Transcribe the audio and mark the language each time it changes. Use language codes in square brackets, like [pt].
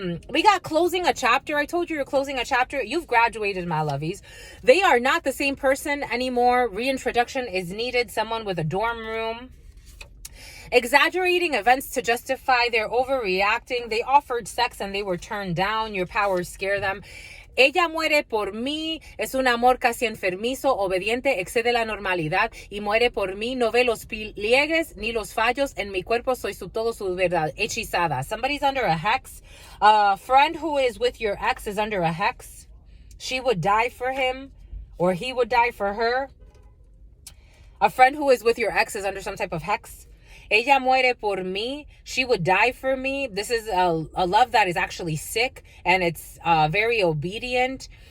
[en] We got closing a chapter. I told you you're closing a chapter. You've graduated, my lovies. They are not the same person anymore. Reintroduction is needed. Someone with a dorm room. Exaggerating events to justify their overreacting. They offered sex and they were turned down. Your powers scare them. [es] Ella muere por mí, es un amor casi enfermizo, obediente, excede la normalidad y muere por mí, no ve los pliegues ni los fallos, en mi cuerpo soy su todo su verdad, hechizada. [en] Somebody's under a hex. A friend who is with your ex is under a hex. She would die for him or he would die for her. A friend who is with your ex is under some type of hex. [es] Ella muere por mí. [en] She would die for me. This is a love that is actually sick and it's very obedient.